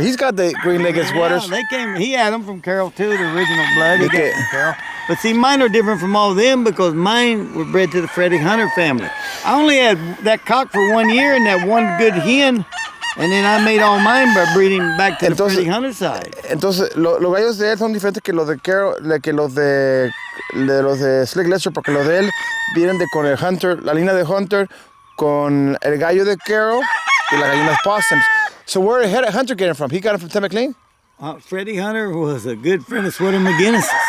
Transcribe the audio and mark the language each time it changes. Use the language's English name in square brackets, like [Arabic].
[English] He's got the green-legged sweaters. Yeah, he had them from Carol too, the original blood. He got Okay. them from Carol. But see, mine are different from all of them because mine were bred to the Freddie Hunter family. I only had that cock for 1 year and that one good hen, and then I made all mine by breeding back to the Freddie Hunter side. [Spanish] Entonces, los gallos de él son diferentes que los de Carol, que los de Slick Letcher, porque los de él vienen con el Hunter, la línea de Hunter, con el gallo de Carol y las gallinas possums. [English] So where did Hunter get him from? He got him from Tim McLean? Freddie Hunter was a good friend of Sweater McGinnis.